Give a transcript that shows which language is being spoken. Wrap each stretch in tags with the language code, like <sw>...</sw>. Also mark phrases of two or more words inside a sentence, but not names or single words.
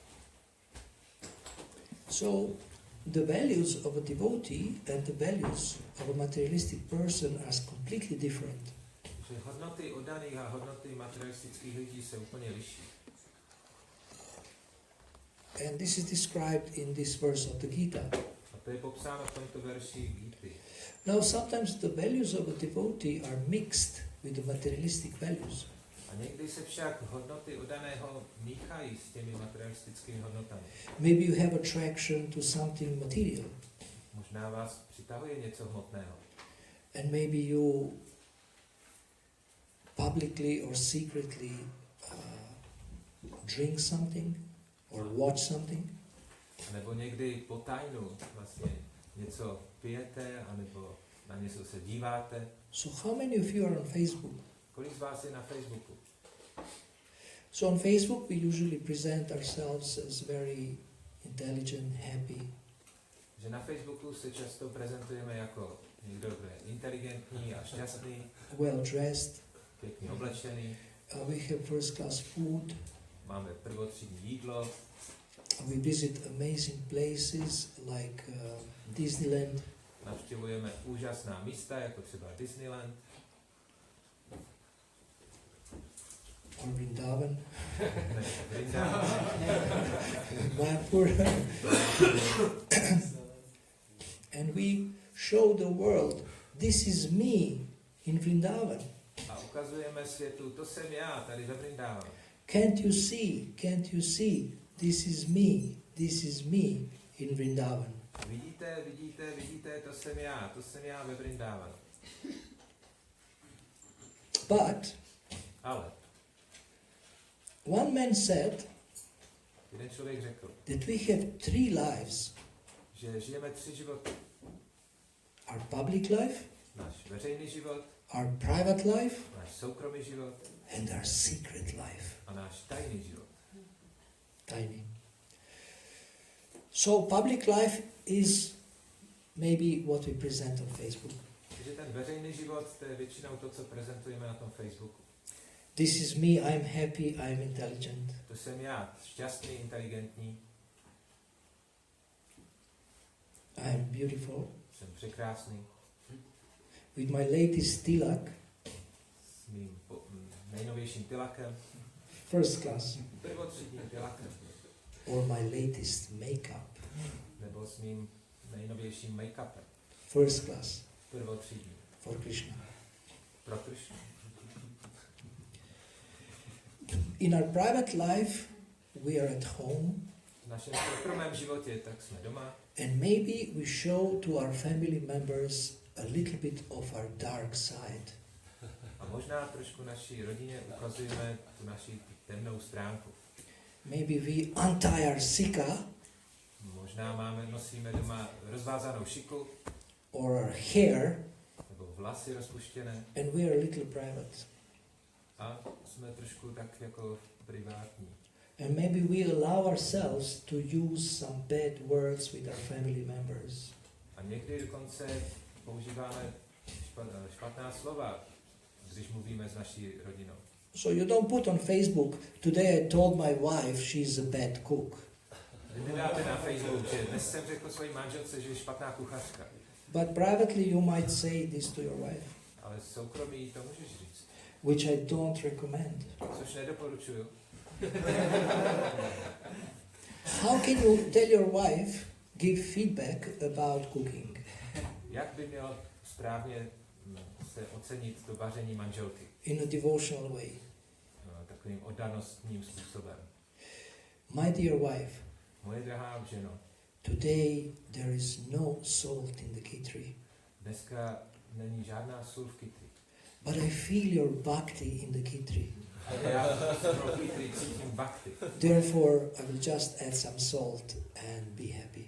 <en>So, the values of a devotee and the values of a materialistic person are completely different.</en> <cs>Že hodnoty oddaných a hodnoty materialistických lidí se úplně liší.</cs> <en>And this is described in this verse of the Gita.</en> <cs>A to je popsáno v tomto verši Gity.</cs> <en>Now, sometimes the values of a devotee are mixed with the materialistic values.</en> <cs>A někdy se však hodnoty oddaného míchají s těmi materialistickými hodnotami.</cs> <en>Maybe you have attraction to something material,</en> <cs>Možná vás přitahuje něco hmotného.</cs> <en>and maybe you publicly or secretly drink something or watch something.</en> <cs>A nebo někdy po tajnu vlastně něco pijete, anebo na něco se díváte.</cs> <en>So how many of you are on Facebook?</en> <cs>Kolik z vás je na Facebooku?</cs> <en>So on Facebook we usually present ourselves as very intelligent, happy.</en> <cs>Že na Facebooku se často prezentujeme jako někdo, kdo je inteligentní a šťastný,</cs> <en>well dressed.</en> <cs>pěkně oblečený,</cs> <en>We have first class food.</en> <cs>máme prvotřídní jídlo,</cs> <en>We visit amazing places like Disneyland</en> <cs>navštěvujeme úžasná místa, jako třeba Disneyland,</cs> <en>or Vrindavan,</en> <cs>ne, Vrindavan, Mayapur.</cs> <en>And we show the world, this is me in Vrindavan.</en> <cs>a ukazujeme světu, to jsem já tady ve Vrindavanu.</cs> <en>Can't you see, this is me in Vrindavan.</en> <cs>Vidíte, to jsem já ve Vrindavanu.</cs> <en>But</en> <cs>Ale</cs> <en>One man said</en> <cs>Jeden člověk řekl,</cs> <en>that we have 3 lives.</en> <cs>že žijeme 3 životy.</cs> <en>Our public life,</en> <cs>Náš veřejný život,</cs> <en>our private life,</en> <cs>náš soukromý život</cs> <en>and our secret life.</en> <cs>a náš tajný život.</cs> <en>Tiny. So public life is maybe what we present on Facebook.</en> <cs>Takže ten veřejný život, to je většinou to, co prezentujeme na tom Facebooku.</cs> <en>This is me, I'm happy, I'm intelligent.</en> <cs>To jsem já, šťastný, inteligentní,</cs> <en>I'm beautiful.</en> <cs>jsem překrásný,</cs> <en>With my latest tilak,</en> <cs>s mým nejnovějším tylakem,</cs> <en>first class,</en> <cs>prvotřídním tylakem,</cs> <en>or my latest makeup,</en> <cs>nebo s mým nejnovějším make-upem,</cs> <en>first class,</en> <cs>prvotřídním,</cs> <en>for Krishna.</en> <cs>pro Krishnu.</cs> <en>In our private life, we are at home,</en> <cs>V našem soukromém životě tak jsme doma</cs> <en>and maybe we show to our family members a little bit of our dark side.</en> <cs>a možná trošku naší rodině ukazujeme tu naši temnou stránku.</cs> <en>Maybe we untie our sika</en> <cs>Možná nosíme doma rozvázanou šiku,</cs> <en>or our hair,</en> <cs>nebo vlasy rozpuštěné</cs> <en>and we are a little private.</en> <cs>a jsme trošku tak jako privátní.</cs> <en>And maybe we allow ourselves to use some bad words with our family members.</en> <cs>A někdy dokonce používáme špatná slova, když mluvíme s naší rodinou.</cs> <en>So you don't put on Facebook, today I told my wife she's a bad cook.</en> <cs>Vy nedáte na Facebook, že dnes jsem řekl své manželce, že je špatná kuchařka.</cs> <en>But privately you might say this to your wife,</en> <cs>Ale soukromí to můžeš říct,</cs> <en>which I don't recommend.</en> <cs>což nedoporučuju.</cs> <en>How can you tell your wife, give feedback about cooking?</en> <cs>Jak by měl správně se ocenit to vaření manželky?</cs> <en>In a devotional way.</en> <cs>Takovým oddanostním způsobem.</cs> <en>My dear wife,</en> <cs>Moje drahá ženo,</cs> <en>today there is no salt in the kitri,</en> <cs>dneska není žádná sůl v kytri.</cs> <en>but I feel your bhakti in the kitri.</en> <cs>Ale já pro kytri cítím bhakti.</cs> <en>Therefore, I will just add some salt and be happy.</en>